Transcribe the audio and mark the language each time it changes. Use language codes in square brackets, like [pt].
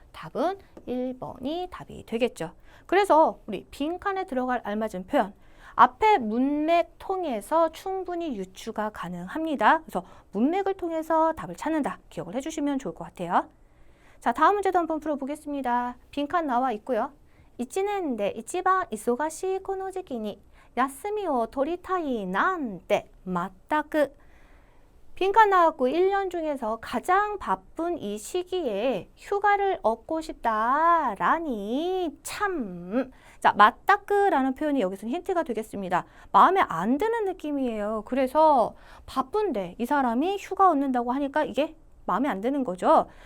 [ko] 답은 1번이 답이 되겠죠. 그래서 우리 빈칸에 들어갈 알맞은 표현, 앞에 문맥 통해서 충분히 유추가 가능합니다. 그래서 문맥을 통해서 답을 찾는다. 기억을 해주시면 좋을 것 같아요. 자, 다음 문제도 한번 풀어보겠습니다. 빈칸 나와 있고요. [ja] 1年で一番忙しいこの時期に休みを取りたいなんて全く. [ko] 빈칸 나왔고 1년 중에서 가장 바쁜 이 시기에 휴가를 얻고 싶다라니 참. 자, 맞다끄라는 표현이 여기서 힌트가 되겠습니다. 마음에 안 드는 느낌이에요. 그래서 바쁜데 이 사람이 휴가 얻는다고 하니까 이게 마음에 안 드는 거죠.